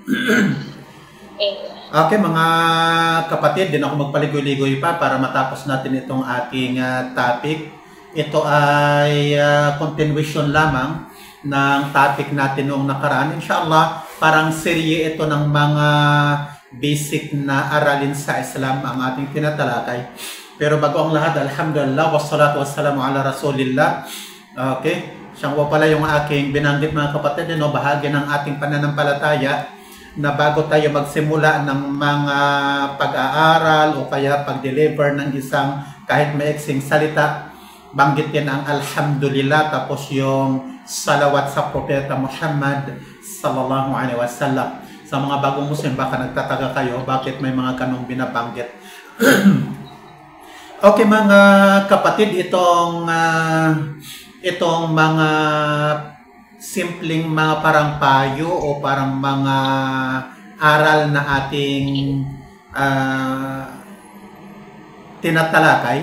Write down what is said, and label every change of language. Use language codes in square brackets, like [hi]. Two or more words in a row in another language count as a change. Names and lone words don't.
[tl] Okay, mga kapatid, din ako magpaligoy-ligoy pa para matapos natin itong ating topic. Ito ay continuation lamang ng topic natin noong nakaraan. Inshallah, parang serye ito ng mga basic na aralin sa Islam ang ating tinatalakay. Pero bago ang lahat, [ar] الحمد لله، والصلاة والسلام على رسول الله. [tl] Okay, siyang pala yung aking binanggit mga kapatid, bahagi ng ating pananampalataya na bago tayo magsimula ng mga pag-aaral o kaya pag-deliver ng isang kahit maiksing salita, banggitin ang alhamdulillah tapos yung salawat sa Propeta Muhammad [ar] صلى الله عليه وسلم. [tl] Sa mga bagong Muslim, baka nagtataga kayo bakit may mga ganong binabanggit. Okay mga kapatid, itong mga simpleng mga parang payo o parang mga aral na ating tinatalakay.